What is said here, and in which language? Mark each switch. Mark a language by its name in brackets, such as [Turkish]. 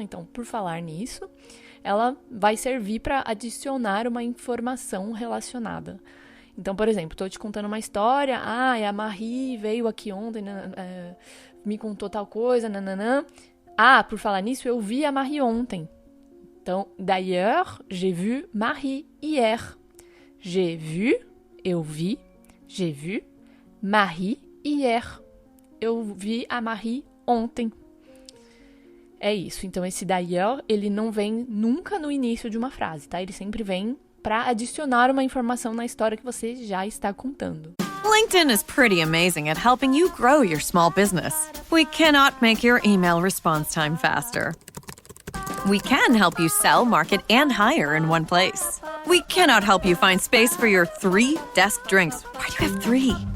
[Portuguese] Então, por falar nisso, ela vai servir para adicionar uma informação relacionada. Então, por exemplo, estou te contando uma história, a Marie veio aqui ontem, me contou tal coisa, nananã. Por falar nisso, eu vi a Marie ontem. [French] Então, d'ailleurs, j'ai vu Marie hier. J'ai vu, [Portuguese] eu vi, [French] j'ai vu, Marie hier. [Portuguese] Eu vi a Marie ontem. É isso. Então, esse d'ailleurs, ele não vem nunca no início de uma frase, tá? Ele sempre vem para adicionar uma informação na história que você já está contando. [English] LinkedIn is pretty amazing at helping you grow your small business. We cannot make your email response time faster. We can help you sell, market, and hire in one place. We cannot help you find space for your 3 desk drinks. Why do you have 3?